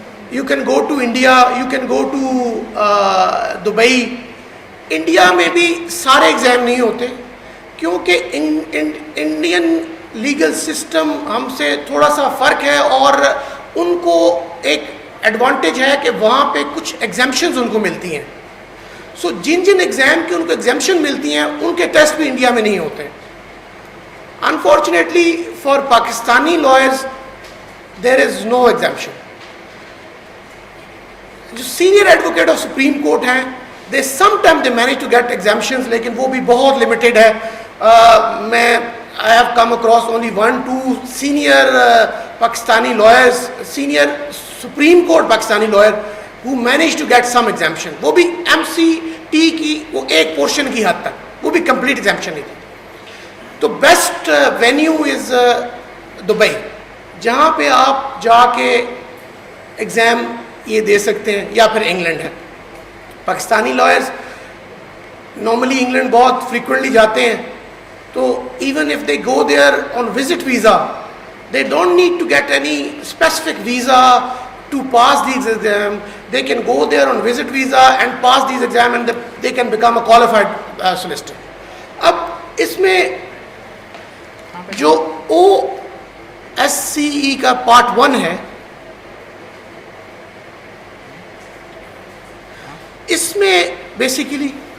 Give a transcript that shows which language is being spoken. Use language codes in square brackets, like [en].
[en] You can go to India, you can go to Dubai. [ur] India میں بھی سارے exam نہیں ہوتے کیونکہ انڈین لیگل سسٹم ہم سے تھوڑا سا فرق ہے, اور ان کو ایک ایڈوانٹیج ہے کہ وہاں پہ کچھ ایگزیمشنز ان کو ملتی ہیں. سو جن ایگزام کی ان کو ایگزیمشن ملتی ہیں ان کے ٹیسٹ بھی انڈیا میں نہیں ہوتے. [en] Unfortunately for Pakistani lawyers there is no exemption. [ur] جو [en] senior advocate of supreme court [ur] ہیں, [en] they sometimes they manage to get exemptions, [ur] لیکن وہ بھی بہت [en] limited [ur] ہے. میں [en] I have come across only 1-2 senior Pakistani lawyers, senior Supreme Court Pakistani lawyer who managed to get some exemption. [ur] وہ بھی MCT کی وہ ایک پورشن کی حد تک, وہ بھی [en] complete exemption [ur] نہیں تھی. تو [en] best venue is Dubai, [ur] جہاں پہ آپ جا کے ایگزام یہ دے سکتے ہیں, یا پھر انگلینڈ ہے. پاکستانی لائرز نارملی انگلینڈ بہت فریکوینٹلی جاتے ہیں, تو [en] Even if they go there on visit visa, they don't need to get any specific visa to pass these exams. They can go there on visit visa and pass these exams, and they can become a qualified solicitor. [ur] اب اس میں جو OSCE کا part 1 ہے, اس میں basically